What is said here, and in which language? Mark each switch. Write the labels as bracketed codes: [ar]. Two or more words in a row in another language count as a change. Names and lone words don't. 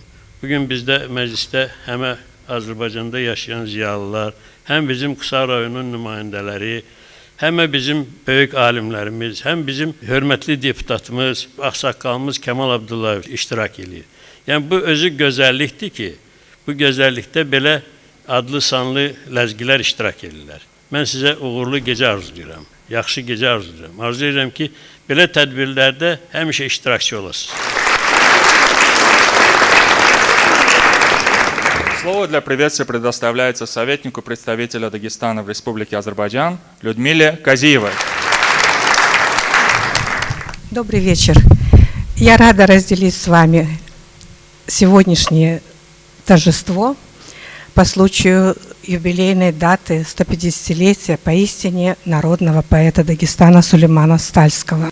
[az] Bugün bizdə məclisdə həm Azərbaycanda yaşayan ziyalılar, həm bizim Qısa rayonun nümayəndələri, həm bizim böyük alimlərimiz, həm bizim hörmətli deputatımız, ağsaqqalımız Kəmal Abdullayev iştirak edir. Yəni bu özü gözəllikdir ki, bu gözəllikdə belə adlı sanlı ləzgilər iştirak edirlər. Mən sizə uğurlu gecə arzulayıram. yaxşı gecə arzulayıram. Arzulayıram ki, belə tədbirlərdə həmişə iştirakçı olasınız. [ru] Слово для приветствия предоставляется советнику представителя Дагестана в Республике Азербайджан Людмиле Казиевой. Добрый вечер. Я рада разделить с вами сегодняшнее торжество по случаю юбилейной даты 150-летия поистине народного поэта Дагестана Сулеймана Стальского.